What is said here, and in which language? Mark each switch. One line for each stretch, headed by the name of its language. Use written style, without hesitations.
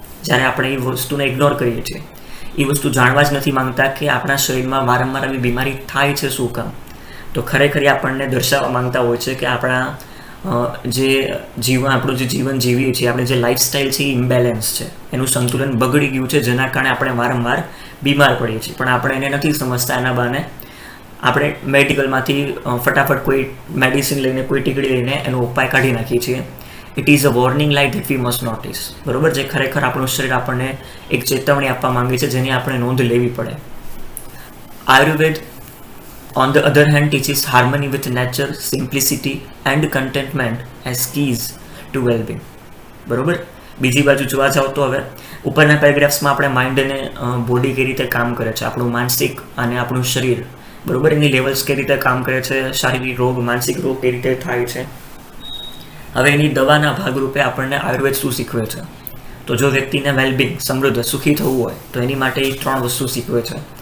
Gujarati: જ્યારે આપણે એ વસ્તુને ઇગ્નોર કરીએ છીએ, એ વસ્તુ જાણવા જ નથી માંગતા કે આપણા શરીરમાં વારંવાર આવી બીમારી થાય છે શું કામ, તો ખરેખર આપણને દર્શાવવા માંગતા હોય છે કે આપણા આપણું જે જીવન જીવીએ છીએ, આપણે જે લાઈફસ્ટાઈલ છે એ ઇમ્બેલેન્સ છે, એનું સંતુલન બગડી ગયું છે, જેના કારણે આપણે વારંવાર બીમાર પડીએ છીએ. પણ આપણે એને નથી સમજતા. એના બહાને આપણે મેડિકલમાંથી ફટાફટ કોઈ મેડિસિન લઈને, કોઈ ટીકડી લઈને એનો ઉપાય કાઢી નાખીએ છીએ.
English: It is a warning light that we must notice.
Gujarati: બરાબર, જે ખરેખર આપણું શરીર આપણને એક ચેતવણી આપવા માંગે છે જેની આપણે નોંધ લેવી પડે.
English: Ayurveda on the other hand teaches harmony with nature, simplicity and contentment as keys to well-being.
Gujarati: બરોબર, બીજી બાજુ જોવા જાવ તો હવે ઉપરના પેરેગ્રાફ્સમાં આપણે માઇન્ડ અને બોડી કઈ રીતે કામ કરે છે, આપણું માનસિક અને આપણું શરીર, બરોબર, એની લેવલ્સ કઈ રીતે કામ કરે છે, શારીરિક રોગ, માનસિક રોગ કઈ રીતે થાય છે. હવે એની દવાના ભાગરૂપે આપણને આયુર્વેદ શું શીખવે છે? તો જો વ્યક્તિને વેલબિંગ, સમૃદ્ધ, સુખી થવું હોય તો એની માટે એ 3 વસ્તુ શીખવે છે.